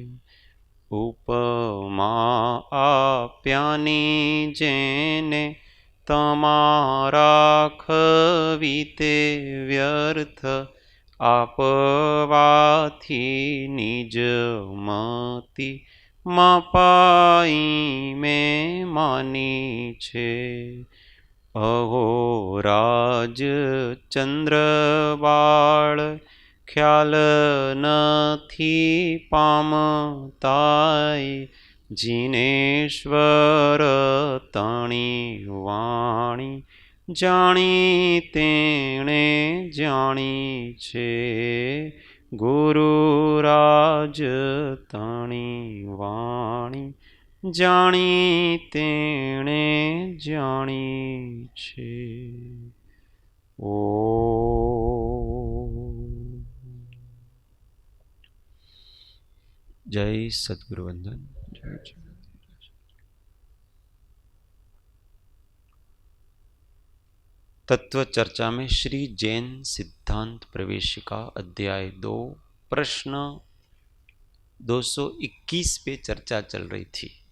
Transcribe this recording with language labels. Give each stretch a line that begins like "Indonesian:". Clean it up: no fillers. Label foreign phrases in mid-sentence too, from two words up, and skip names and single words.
Gujarati: ઉપમા આપ્યાની જેને તમારા ખવીતે વ્યર્થ આપવાથી નિજ મતિ માપાઈ મેં માની છે। અહો રાજ ચંદ્રબાળ ખ્યાલ નથી પામતાય જિનેશ્વર તણી વાણી જાણી તેણે જાણી છે। ગુરુરાજ તણી વાણી જાણી તેણે જાણી છે। ઓ જય સદ્ગુરુ વંદન। જય જય।
Hindi: तत्व चर्चा में श्री जैन सिद्धांत प्रवेशिका अध्याय 2 प्रश्न 221 पे चर्चा चल रही थी।